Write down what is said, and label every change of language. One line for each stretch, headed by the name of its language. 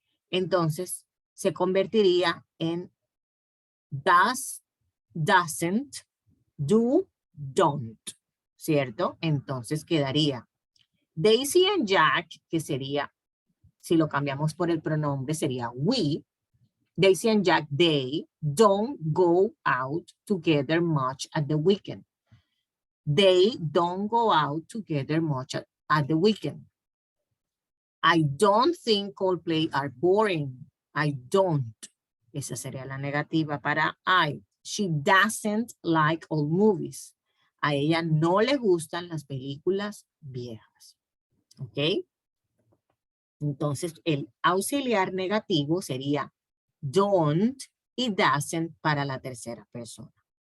Spanish: Entonces, se convertiría en
English: does, doesn't, do, don't,
Spanish: ¿cierto? Entonces quedaría
English: Daisy and Jack,
Spanish: que sería, si lo cambiamos por el pronombre, sería we.
English: Daisy and Jack, they don't go out together much at the weekend. They don't go out together much at the weekend. I don't think Coldplay are boring. I don't.
Spanish: Esa sería la negativa para I.
English: She doesn't like old movies.
Spanish: A ella no le gustan las películas viejas. ¿Ok? Entonces, el auxiliar negativo sería don't y doesn't para la tercera persona.